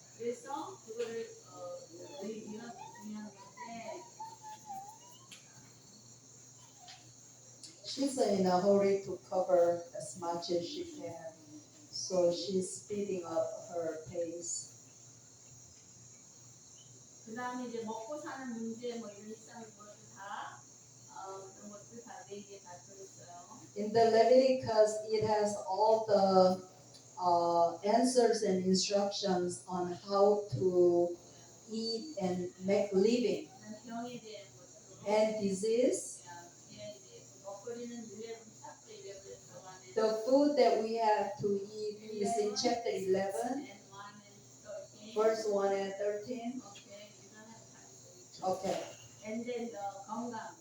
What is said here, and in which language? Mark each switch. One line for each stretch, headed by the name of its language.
Korean: 그래서 그거를 레이기가 중요한 건데
English: She's in a hurry to cover as much as she can. So she's speeding up her pace.
Korean: 그 다음에 이제 먹고 사는 문제 뭐 이런 일상의 것들 다 그런 것들 다 레이기에 다 들어있어요.
English: In the Leviticus, it has all the answers and instructions on how to eat and make living.
Korean: 그다음 병에 대한 것도
English: And disease,
Korean: 이제 먹거리는 11 챕터 11에 들어가는
English: the food that we have to eat is in chapter 11, and 1 and 13. verse 1 and 13. Okay, you don't have time to read. Okay. And then the 건강,